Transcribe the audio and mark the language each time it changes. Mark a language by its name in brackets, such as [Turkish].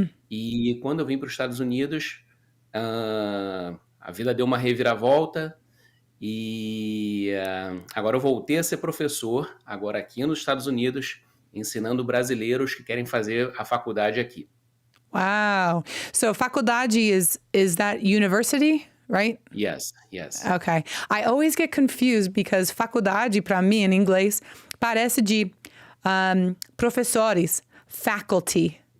[Portuguese] E quando eu vim para os Estados Unidos, a vida deu uma reviravolta. E agora eu voltei a ser professor, agora aqui nos Estados Unidos, ensinando brasileiros que querem fazer a faculdade aqui. [English] Wow. So faculdade is that university, right? Yes, yes. Okay. I always get confused because [Portuguese] faculdade, para mim, em inglês, parece de professores, faculty.